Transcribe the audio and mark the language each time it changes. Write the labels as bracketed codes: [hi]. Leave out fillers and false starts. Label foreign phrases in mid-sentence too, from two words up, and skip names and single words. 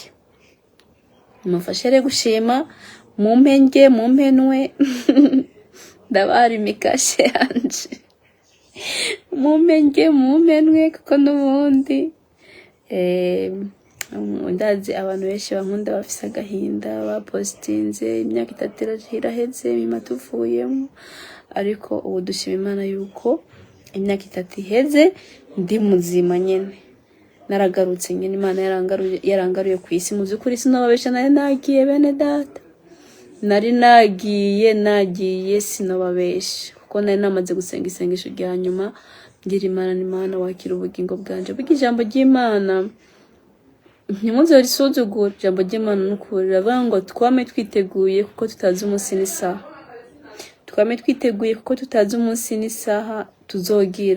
[rn] Mufashe rero gushima, mumpenwe ndabari mikashe yanje, mumpenwe kuko n'ubundi ndazi abantu benshi bankunda bafise agahinda bapostinze imyaka 3 iraheze mimatuvuyemo, ariko ubu dushima Imana yuko imyaka 3 iheze ndi muzima nyene, naragarutse nyene. Imana yarangaruye ku isi. Mu by'ukuri sinobabesha, nari nagiye bene data, nari nagiye sinobabesha kuko nari namaze gusenga isengesho rya nyuma ngira Imana wakira ubugingo bwanje. Bugi ijambo ry'Imana ntimuze risuzugura, ijambo ry'Imana n'ukuri ravuga ngo twame twiteguye kuko tutazi umunsi n'isaha, twame twiteguye kuko tutazi umunsi n'isaha tuzogira.